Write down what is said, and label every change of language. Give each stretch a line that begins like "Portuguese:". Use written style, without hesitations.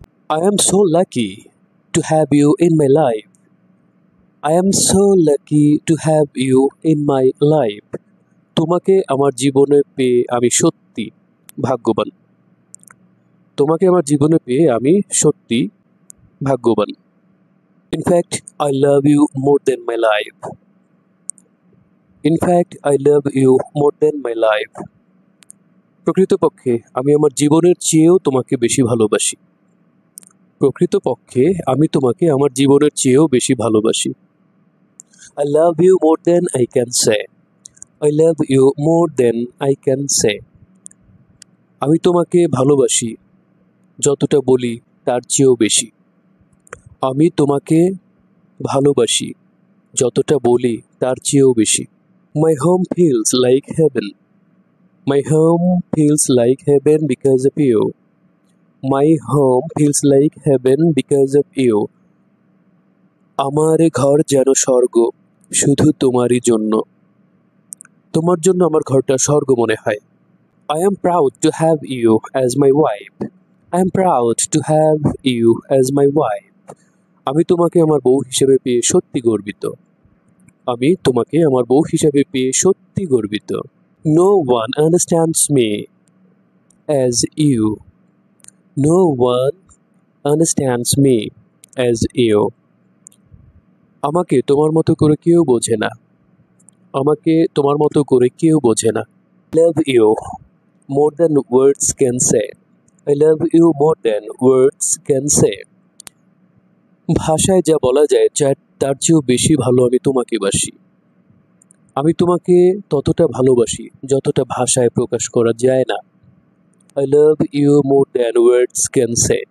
English: I am so lucky to have you in my life. I am so lucky to have you in my life.
Bangla: তোমাকে আমার জীবনে পেয়ে আমি সত্যি ভাগ্যবান। তোমাকে আমার জীবনে পেয়ে আমি সত্যি ভাগ্যবান।
English: In fact, I love you more than my life. In fact, I love you more than my life.
Bangla: প্রকৃতপক্ষে আমি আমার জীবনের চেয়েও তোমাকে বেশি ভালোবাসি। প্রকৃতপক্ষে আমি তোমাকে আমার জীবনের চেয়েও বেশি ভালোবাসি।
English: I love you more than I can say. I love you more than I can say.
Bangla: আমি তোমাকে ভালোবাসি যতটা বলি তার চেয়েও বেশি। আমি তোমাকে ভালোবাসি যতটা বলি তার চেয়েও বেশি।
English: My home feels like heaven. My home feels like heaven because of you. My home feels like heaven because of you.
Bangla: আমার ঘর যেন স্বর্গ শুধু তোমারই জন্য। তোমার জন্য আমার ঘরটা স্বর্গ মনে হয়।
English: I am proud to have you as my wife. I am proud to have you as my wife.
Bangla: আমি তোমাকে আমার বউ হিসেবে পেয়ে সত্যি গর্বিত। আমি তোমাকে আমার বউ হিসেবে পেয়ে সত্যি গর্বিত।
English: No one understands me as you. No one understands me as you.
Bangla: আমাকে তোমার মতো করে কেউ বোঝে না। আমাকে তোমার মতো করে কেউ বোঝে না।
English: I love you more than words can say. I love you more than words can say.
Bangla: ভাষায় যা বলা যায় তার চেয়েও বেশি ভালো আমি তোমাকে বাসি। আমি তোমাকে ততটা ভালোবাসি যতটা ভাষায় প্রকাশ করা যায় না।
English: I love you more than words can say.